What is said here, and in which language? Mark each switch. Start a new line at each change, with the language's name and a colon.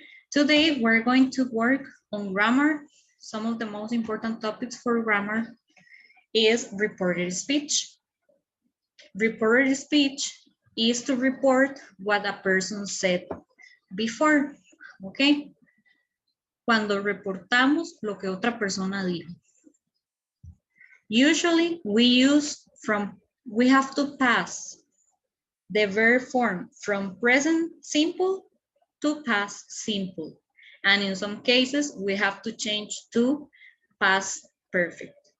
English: Today, we're going to work on grammar. Some of the most important topics for grammar is reported speech. Reported speech is to report what a person said before, okay?
Spanish: Cuando reportamos lo que otra persona dijo.
English: Usually we have to pass the verb form from present simple to past simple. And in some cases, we have to change to past perfect.